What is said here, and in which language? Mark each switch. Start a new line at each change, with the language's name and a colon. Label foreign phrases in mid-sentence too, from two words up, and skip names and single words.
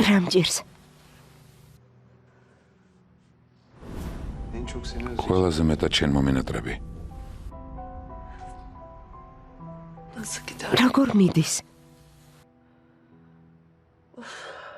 Georgian: რა მჭირს?
Turkish: En çok seni özleyeceğim.
Georgian: ყველაზე მეტად შენ მომინატრები.
Turkish: Nasıl gider?
Georgian: როგორ მიდის?